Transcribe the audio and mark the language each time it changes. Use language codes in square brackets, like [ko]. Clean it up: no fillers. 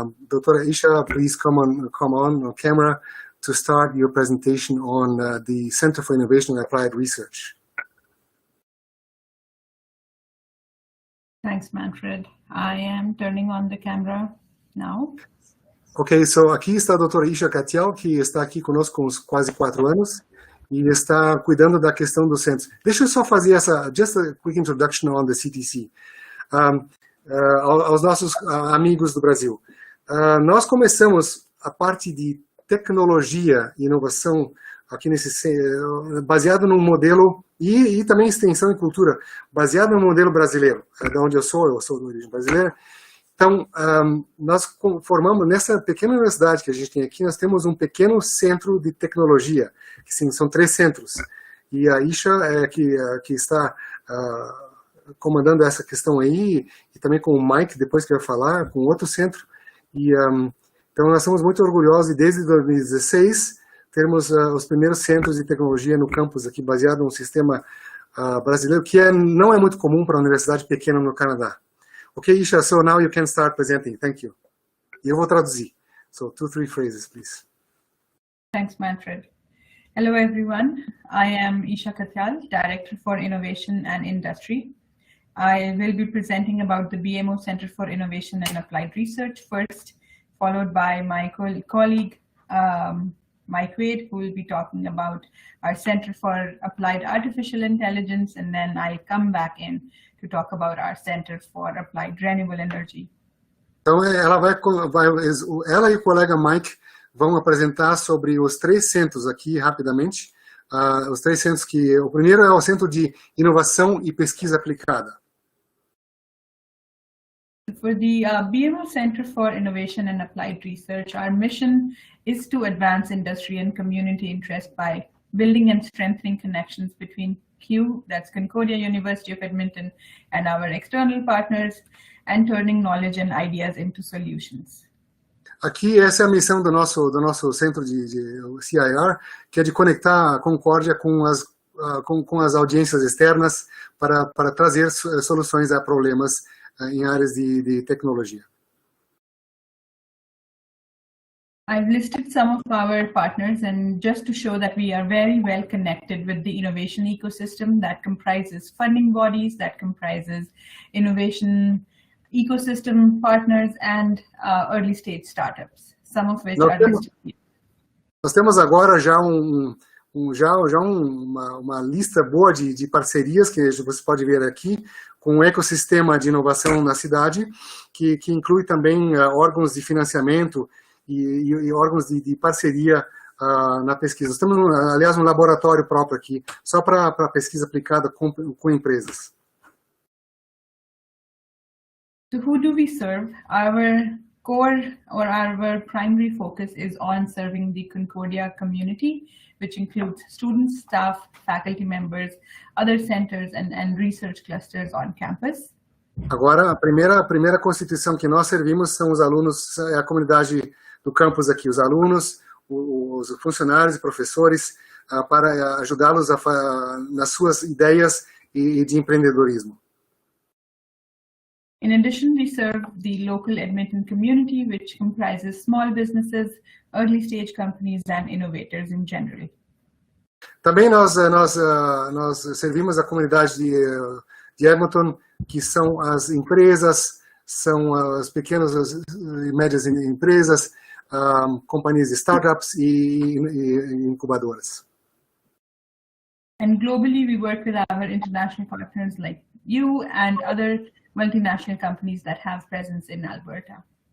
[en] Doutora Isha, please come on camera to start your presentation on the Center for Innovation and Applied Research. Thanks, Manfred. I am turning on the camera now. [pt] Ok, so aqui está a doutora Isha Katial, que está aqui conosco com quase 4 anos e está cuidando da questão dos centros. Deixa eu só fazer [en] just a quick introduction on the CTC. [pt] Aos nossos amigos do Brasil. Nós começamos a parte de tecnologia e inovação aqui baseado num modelo e também extensão e cultura, baseado no modelo brasileiro, de onde eu sou de origem brasileira. Então, nós formamos, nessa pequena universidade que a gente tem aqui, nós temos um pequeno centro de tecnologia, que sim, são 3 centros. E a Isha que está comandando essa questão aí, e também com o Mike, depois que vai falar, com outro centro. E, então, nós somos muito orgulhosos, e desde 2016, termos os primeiros centros de tecnologia no campus aqui, baseado num sistema brasileiro, que não é muito comum para uma universidade pequena no Canadá. [en] Ok, Isha, so now you can start presenting. Thank you. [pt] E eu vou traduzir. [en] So, 2, 3 phrases, please. Thanks, Manfred. Hello, everyone. I am Isha Katyal, Director for Innovation and Industry. I will be presenting about the BMO Center for Innovation and Applied Research first, followed by my colleague, Mike Wade, who will be talking about our Center for Applied Artificial Intelligence, and then I'll come back in to talk about our Center for Applied Renewable Energy. [pt] Então, ela e o colega Mike vão apresentar sobre os 3 centros aqui, rapidamente. Os 3 centros o primeiro é o Centro de Inovação e Pesquisa Aplicada. [en] For the BMO Center for Innovation and Applied Research, our mission is to advance industry and community interest by building and strengthening connections between that's Concordia University of Edmonton, and our external partners, and turning knowledge and ideas into solutions. [pt] Aqui, essa é a missão do nosso centro de CIR, que é de conectar a Concórdia com as audiências externas para trazer soluções a problemas em áreas de tecnologia. [en] I've listed some of our partners, and just to show that we are very well connected with the innovation ecosystem that comprises funding bodies, that comprises innovation ecosystem partners, and early stage startups, some of which are listed here. [pt] Nós temos agora já uma lista boa de parcerias que você pode ver aqui, com um ecossistema de inovação na cidade, que inclui também órgãos de financiamento e órgãos de parceria na pesquisa. Nós temos, aliás, um laboratório próprio aqui, só para pesquisa aplicada com empresas. [en] So who do we serve? Our core or our primary focus is on serving the Concordia community, which includes students, staff, faculty members, other centers, and research clusters on campus. [pt] Agora, a primeira constituição que nós servimos são os alunos, é a comunidade do campus aqui, os alunos, os funcionários e professores, para ajudá-los nas suas ideias e de empreendedorismo. [en] In addition, we serve the local Edmonton community, which comprises small businesses, early stage companies, and innovators in general. [pt] Também nós servimos a comunidade de Edmonton, que são as empresas, são as pequenas e médias empresas, companhias de startups e incubadoras. [en] And globally, we work with our international partners like you and other multinational companies that have presence in Alberta.